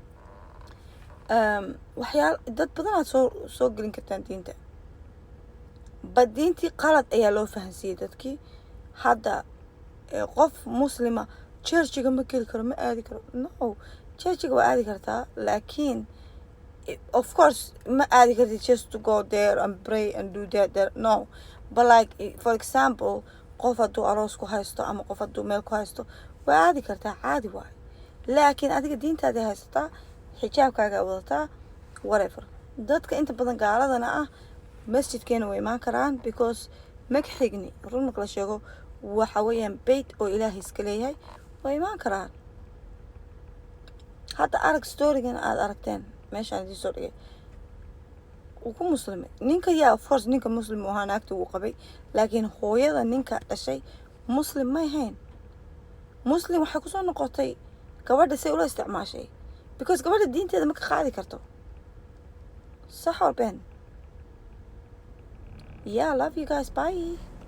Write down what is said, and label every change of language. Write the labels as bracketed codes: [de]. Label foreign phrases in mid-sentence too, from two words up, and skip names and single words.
[so] dad badan aad soo gelin kartaan diinta, but diintii qalad ayaa loo fahansiiyey dadkii. hadda qof muslima churchiga ma geli karo, ma aadi karo. No, churchiga waa aadi kartaa, laakiin [en] of course [so] ma aadi kartid [en] just to go there and pray and do that there. No, but like for example, [so] qof hadduu aroos ku haysto ama qof hadduu meel ku haysto, waa aadi kartaa, caadi waayo. laakiin adiga diintaada haysataa, xijaabkaaga wadataa, whatever. dadka inta badan gaaladana ah masjidkeena way imaan karaan, because magxigni run marka la sheego waxa weeyaan bayt oo ilaahay iska leeyahay, way imaan karaan. hadda arag storygan aad aragteen meeshaan idin soo dhigay, uu ku muslimay ninka. [en] of course [so] ninka muslim u ahaa, naagta wuu qabay, laakiin hooyada ninka dhashay muslim may ahayn. muslim waxay kusoo noqotay gabadha say ula isticmaashay, because gabadha diinteeda ma ka qaadi karto. sax or been? [en] Yeah, love you guys, bye.